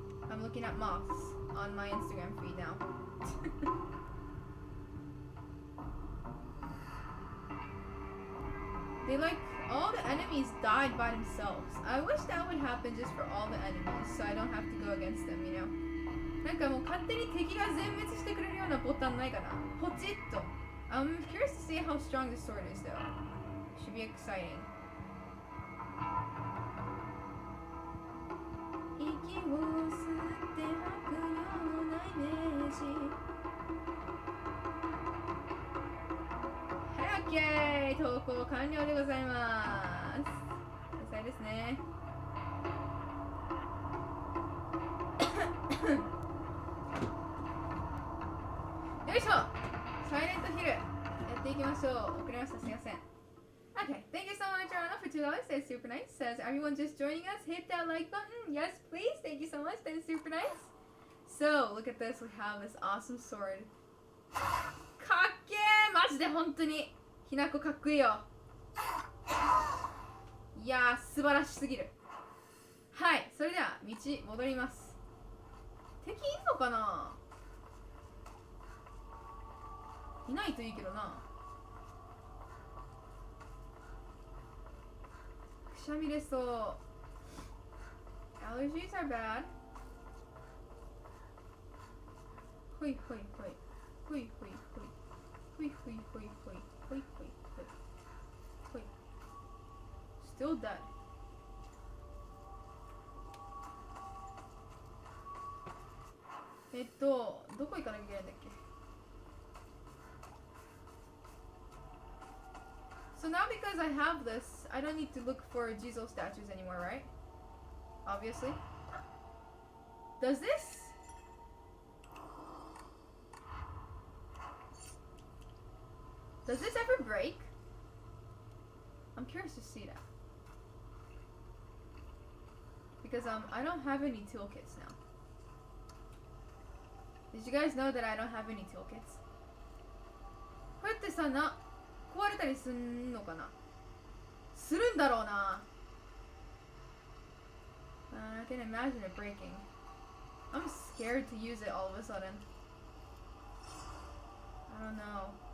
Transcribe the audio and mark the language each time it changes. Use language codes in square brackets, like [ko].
[en] I'm looking at moths on my Instagram feed now. They like, all the enemies died by themselves. I wish that would happen just for all the enemies, so I don't have to go against them, you know? [ja] なんかもう勝手に敵が全滅してくれるようなボタンないかな？ポチッと。 [en] I'm curious to see how strong this sword is though. Should be exciting. [ja] 息を吸って吐くようなイメージ。はい、OK! 投稿完了でございます。天才ですね。よいしょ、サイレントヒルやっていきましょう。遅れました、すいません。 [en] Okay, thank you so much, Arana, for $2. That's super nice. Says everyone just joining us, hit that like button. Yes, please. Thank you so much. That is super nice. So, look at this. We have this awesome sword. [ja] かっけー、マジで本当にひなこかっこいいよ。いやー、素晴らしすぎる。はい、それでは道戻ります。敵いんのかな？いないといいけどな。くしゃみ出そう。 [en] Allergies are bad. ほいほいほいほいほいほいほいほいほいほいほいほいほい。 Still dead. [ja] どこ行かなきゃいけないんだっけ？ [en] So now because I have this, I don't need to look for Jizo statues anymore, right? Obviously. Does this? Does this ever break? I'm curious to see that. Because I don't have any toolkits now. Did you guys know that I don't have any toolkits? [ja] こうやってさ、壊れたりすんのかな？するんだろうな。 [en] I can imagine it breaking. I'm scared to use it all of a sudden. I don't know.